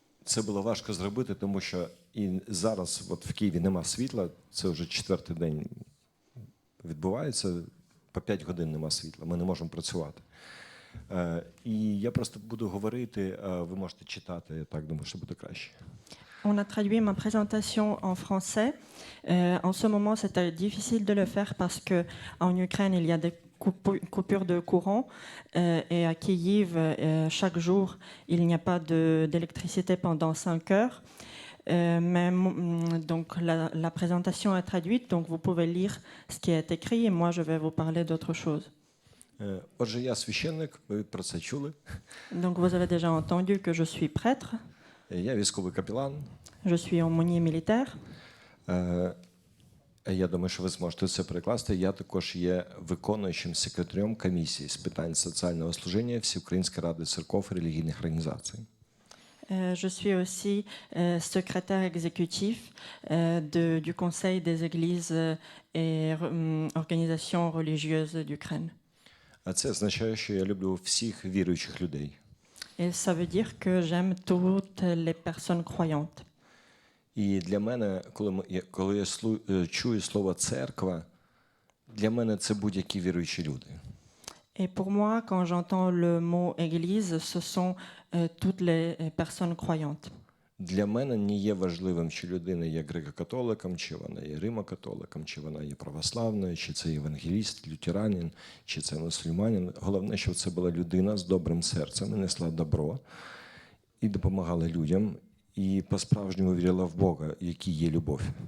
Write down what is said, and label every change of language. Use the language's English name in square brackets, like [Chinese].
[Ukrainian] Це було важко зробити, тому що і зараз от в Києві нема світла, це вже 4-й день відбувається, по 5 годин нема світла, ми не можемо працювати. І я просто буду говорити, а ви можете читати, я так думаю, що буде краще. [French] on a traduit ma présentation en français. En ce moment, c'était difficile de le faire parce que en Ukraine, il y a des coupures de courant et à Kiev, chaque jour, il n'y a pas d'électricité pendant 5 heures. Mais donc la présentation est traduite, donc vous pouvez lire ce qui est écrit et moi je vais vous parler d'autre chose. [Ukrainian] Отже, я священник, ви про це чули. [French] Donc vous avez déjà entendu que je suis prêtre, [Ukrainian] Я військовий капелан. [French] je suis aumônier militaire. [Ukrainian] Я думаю, що ви зможете це перекласти. Я також є виконуючим секретарем комісії з питань соціального служіння Всеукраїнської ради церков і релігійних організацій. [French] Je suis aussi secrétaire exécutif du Conseil des églises et organisations religieuses d'Ukraine. [Ukrainian] А це означає, що я люблю всіх віруючих людей. [French] Et ça veut dire que j'aime toutes les personnes croyantes. [Ukrainian] І для мене, коли я чую слово церква, для мене це будь-які віруючі люди. [French] Et pour moi, quand j'entends le mot église, ce sont toutes les personnes croyantes. [Ukrainian] Для мене не є важливим, чи людина є греко-католиком, чи вона є римо-католиком, чи вона є православною, чи це євангеліст, лютеранин, чи це мусульманин. Головне, щоб це була людина з добрим серцем, і несла добро, і допомагала людям, і по-справжньому вірила в Бога, який є любов.